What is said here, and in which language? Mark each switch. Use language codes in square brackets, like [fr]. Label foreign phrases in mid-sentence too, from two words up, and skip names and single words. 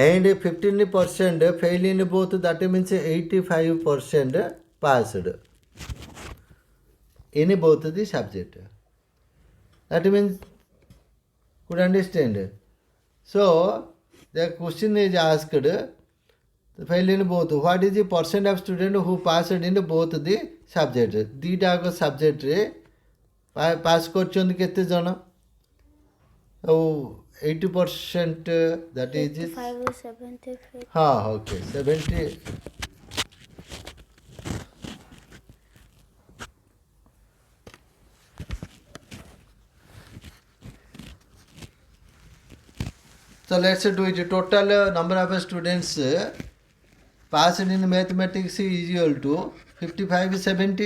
[en] and 15% fail in both, that means 85% passed in both the subject. That means, could understand. So the question is asked, fail in both, what is the percent of student who passed in both the subject? [or] ଦୁଇଟା ଯାକ ସବଜେକ୍ଟରେ ପାସ୍ କରିଛନ୍ତି କେତେ ଜଣ? [en] ଆଉ 80% that is 85 or 75. [or] ହଁ ଓକେ 70. [en] So let's do it. Total number of students passed in mathematics is equal to 55, 70.